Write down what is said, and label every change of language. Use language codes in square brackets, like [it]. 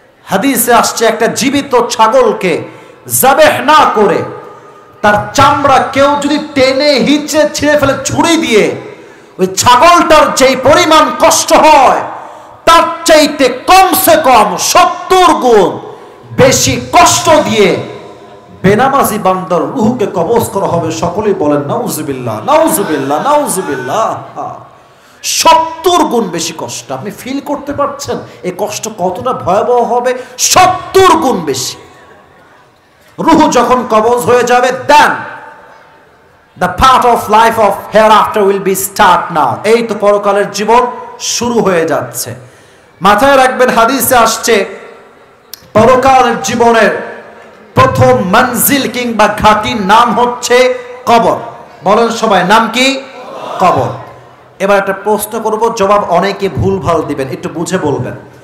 [bn] হাদিসে আসছে একটা জীবিত ছাগলকে জাবেহ না করে তার চামড়া কেউ যদি টেনে হিচড়ে ছিঁড়ে ফেলে ছুরি দিয়ে, ওই ছাগলটার যেই পরিমাণ কষ্ট হয় তার চাইতে কমসে কম 70 গুণ বেশি কষ্ট দিয়ে বেনামাজি বান্দার রুহকে কবজ করা হবে। সকলেই বলেন নাউজুবিল্লাহ, নাউজুবিল্লাহ, নাউজুবিল্লাহ। 70 গুণ বেশি কষ্ট। আপনি ফিল করতে পারছেন এই কষ্ট কতটা ভয়াবহ হবে? 70 গুণ বেশি। রুহ যখন কবজ হয়ে যাবে, দেন [en] the part of life of hereafter will be start now. [bn] এই তো পরকালের জীবন শুরু হয়ে যাচ্ছে। মাথায় রাখবেন, হাদিসে আসছে পরকালের জীবনের প্রথম মঞ্জিল কিংবা ঘাটির নাম হচ্ছে কবর। বলেন সবাই, নাম কি? কবর। এবার একটা প্রশ্ন করব, জবাব অনেকে ভুলভাল দিবেন, একটু বুঝে বলবেন।